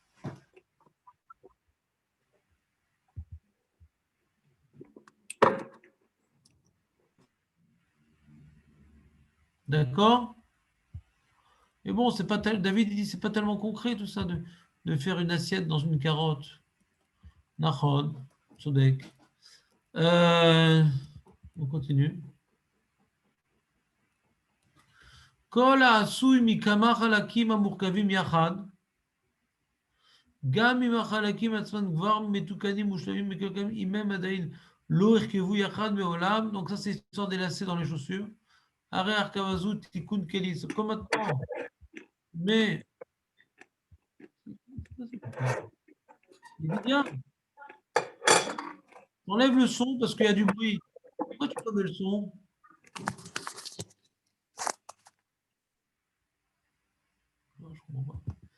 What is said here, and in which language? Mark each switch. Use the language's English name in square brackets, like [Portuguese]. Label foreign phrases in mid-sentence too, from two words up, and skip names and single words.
[French] D'accord? Mais bon, c'est pas David il dit c'est pas tellement concret tout ça de faire une assiette dans une carotte. [Hebrew] נכון, צודק. On continue. כל העשוי מכמה חלקים המורכבים יחד, גם אם החלקים עצמם כבר מתוקנים מושלמים מקלקלים, אם הם עדיין לא הרכבו יחד מעולם, [French] donc ça c'est l'histoire des lacets dans les chaussures, [Hebrew] הרי הרכבזו תיקון כלי, [French] c'est comme maintenant, mais il dit bien, enlève le son parce qu'il y a du bruit. Pourquoi tu enlèves le son? Non, je comprends pas.